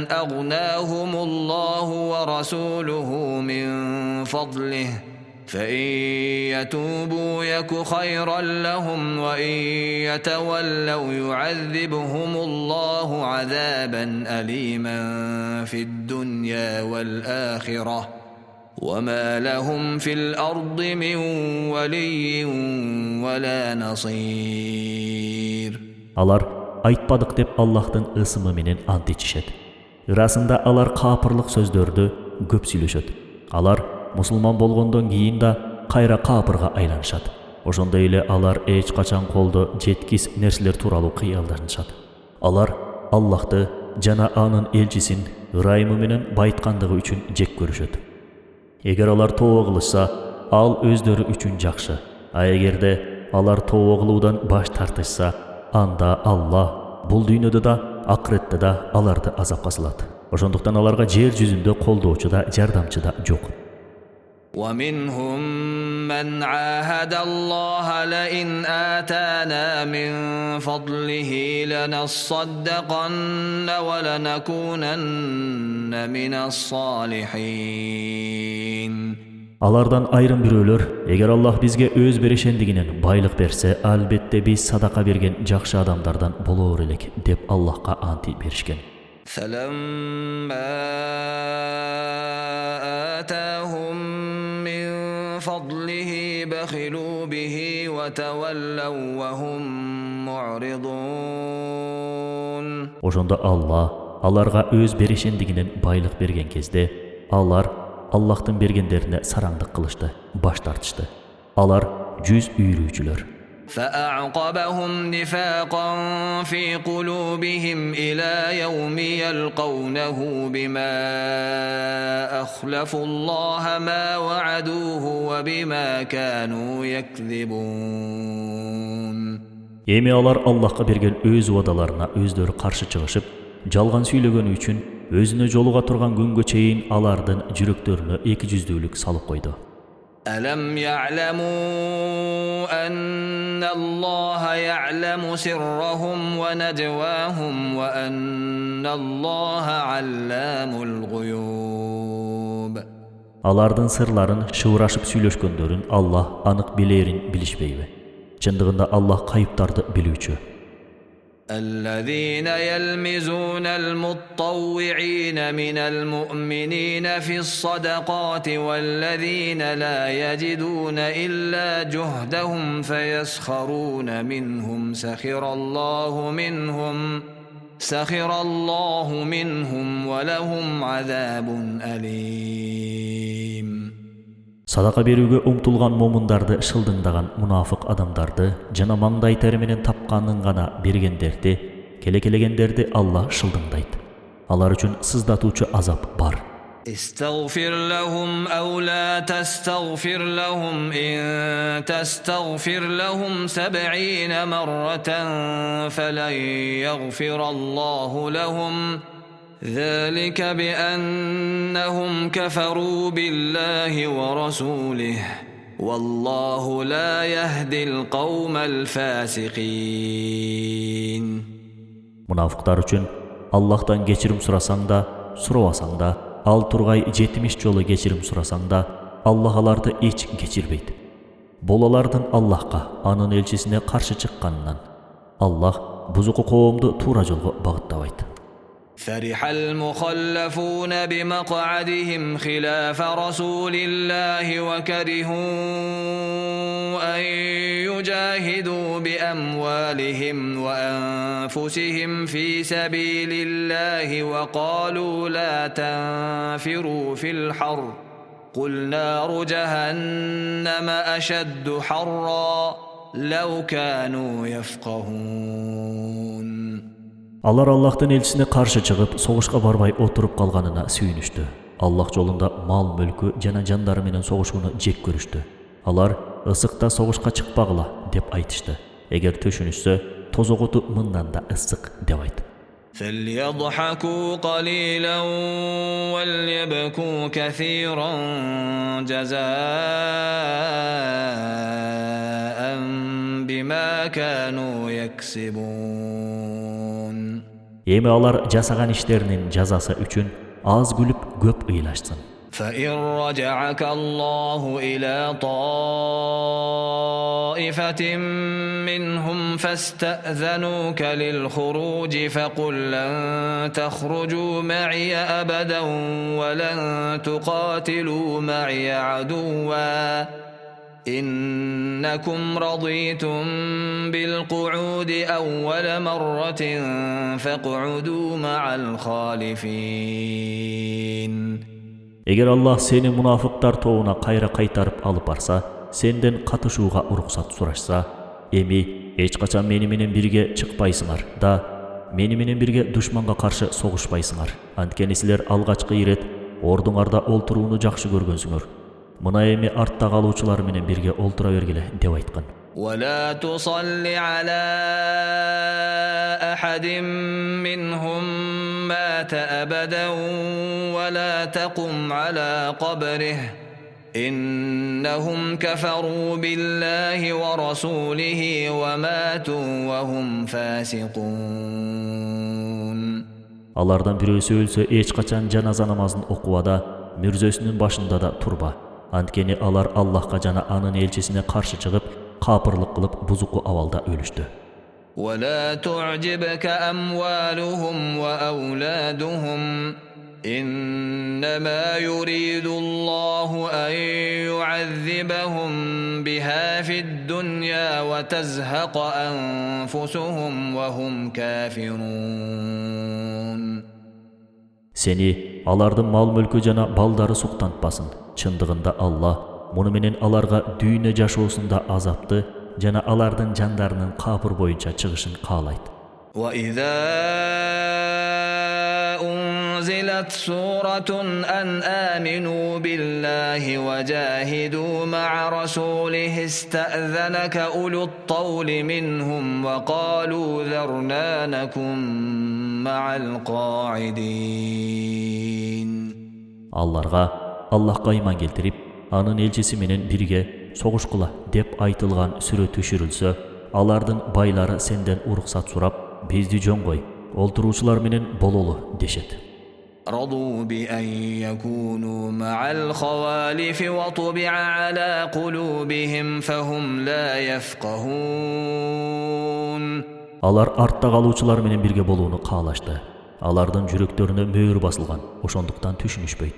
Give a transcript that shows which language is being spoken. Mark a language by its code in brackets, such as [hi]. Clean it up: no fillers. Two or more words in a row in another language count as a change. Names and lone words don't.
[ar] أغناهم الله ورسوله من فضله فإن يتوبوا يك خيرا لهم وإن يتولوا يعذبهم الله عذابا أليما في الدنيا والآخرة وما لهم في الأرض من ولي ولا نصير. [ky] Алар айтпадык деп Аллахтын ысымы менен ант ичишет. Ырасында алар капырлык сөздөрдү көп сүйлөшөт. Алар мусулман болгондон кийин да кайра капырга айланышат. Ошондой эле алар эч качан колдо жеткис нерселер тууралуу кыялданышат. Алар Аллахты жана анын элчисин ырайымы менен байыткандыгы үчүн жек көрүшөт. Эгер алар тообо кылышса, ал өздөрү үчүн жакшы. А эгерде алар тообо кылуудан баш тартышса, анда Аллах бул дүйнөдө да, акыретте да аларды азапка салат. Ошондуктан аларга жер жүзүндө колдоочу да, жардамчы да жок. [ar] ومنهم من عاهد الله لئن آتانا من فضله لنصدقن ولنكونن من الصالحين. [ky] Алардан айрым бирөөлөр, эгер Аллах бизге өз берешендигинен байлык берсе, албетте биз садака берген жакшы адамдардан болоор элек деп Аллахка ант беришкен. [ar] فلما آتاهم من فضله بخلوا به وتولوا وهم معرضون. [ky] Ошондо Аллах аларга өз берешендигинен байлык берген кезде, алар Аллахтын бергендерине сараңдык кылышты, баш тартышты. Алар жүз үйрүүчүлөр. [ar] فأعقبهم نفاقا في قلوبهم إلى يوم يلقونه بما أخلفوا الله ما وعدوه وبما كانوا يكذبون. [ky] Эми алар Аллахка берген өз убадаларына өздөрү каршы чыгышып, жалган сүйлөгөнү үчүн өзүнө жолуга турган күнгө чейин алардын жүрөктөрүнө эки жүздүүлүк салып койду. [ar] ألم يعلموا أن الله يعلم سرهم ونجواهم وأن الله علام الغيوب. [ky] Алардын сырларын шыбырашып сүйлөшкөндөрүн Аллах анык билерин билишпейби? Чындыгында Аллах кайыптарды билүүчү. [ar] الذين يلمزون المطوعين من المؤمنين في الصدقات والذين لا يجدون إلا جهدهم فيسخرون منهم سخر الله منهم ولهم عذاب أليم. [ky] Садака берүүгө умтулган момундарды шылдыңдаган мунафык адамдарды жана маңдай тери менен тапканын гана бергендерди келекелегендерди Allah шылдыңдайт. Алар үчүн сыздатуучу азап бар. [ar] استغفر لهم أو لا تستغفر لهم إن تستغفر لهم 70 مرة فلن يغفر الله لهم ذلك بأنهم كفروا بالله ورسوله والله لا يهدي القوم الفاسقين. [ky] Мунафыктар үчүн Аллахтан кечирим сурасаң да, сурабасаң да, ал тургай 70 жолу кечирим сурасаң да, Аллах аларды эч кечирбейди. Алардан Аллахка, анын элчисине каршы чыкканынан, Аллах бузуку коомду туура жолго багыттабайт. [ar] فرح المخلفون بمقعدهم خلاف رسول الله وكرهوا أن يجاهدوا بأموالهم وأنفسهم في سبيل الله وقالوا لا تنفروا في الحر قل نار جهنم أشد حرا لو كانوا يفقهون. [ky] Алар Аллахтын элчисине каршы чыгып, согушка барбай отуруп калганына сүйүнүштү. Аллах жолунда мал мүлкү жана жандары менен согушууну жек көрүштү. Алар ысыкта согушка чыкпагыла деп айтышты. Эгер төшүнүшсө, тозогуту мындан да ысык деп айт. [ar] فليضحكوا قليلا وليبكوا كثيرا جزاء بما كانوا يكسبون. [ky] Эми алар жасаган иштеринин жазасы үчүн аз күлүп көп ыйлашсын. [ar] فإن رجعك الله إلى طائفة منهم فاستأذنوك للخروج فقل لن تخرجوا معي أبدا ولن تقاتلوا معي عدوا إنكم رضيتم بالقعود أول مرة فاقعدوا مع الخالفين. [ky] Эгер Аллах сени мунафыктар тобуна кайра кайтарып алып барса, сенден катышууга уруксат сурашса, эми эч качан мени менен бирге чыкпайсыңар да, мени менен бирге душманга каршы согушпайсыңар. Анткени силер алгачкы ирет ордуңарда олтурууну жакшы көргөнсүңөр. Мына эми артта калуучулар менен бирге олтура бергиле деп айткан. [ar] ولا تصل على أحد منهم مات أبدا ولا تقم على قبره إنهم كفروا بالله ورسوله وماتوا وهم فاسقون. [ky] Алардан бирөөсү өлсө эч качан жаназа намазын окубада, мүрзөсүнүн башында да турба. Анткени алар Аллахка жана анын элчисине каршы чыгып, капырлык кылып бузуку абалда өлүштү. [ar] ولا تعجبك أموالهم وأولادهم إنما يريد الله أن يعذبهم بها في الدنيا وتزهق أنفسهم وهم كافرون. [ky] Seni алардын мал мүлкү жана балдары суктантпасын. Чындыгында Аллах муну менен аларга дүйнө жашоосунда азапты жана алардын жандарынын капыр боюнча чыгышын каалайт. [ar] وإذا أنزلت سورة أن آمنوا بالله وجاهدوا مع رسوله استأذنك أولو الطول منهم وقالوا ذرنا نكن مع القاعدين. [ky] Алларга Аллахка ыйман келтирип, анын элчиси менен бирге согушкула деп айтылган сүрө түшүрүлсө, алардын байлары сенден уруксат сурап, бизди жөн кой, олтуруучулар менен бололу дешет. [ar] رضوا بأن يكونوا مع الخوالف وطبع على قلوبهم فهم لا يفقهون. [ky] Алар артта калуучулар менен бирге болууну каалашты. Алардын жүрөктөрүнө мөөр басылган, ошондуктан түшүнүшпөйт.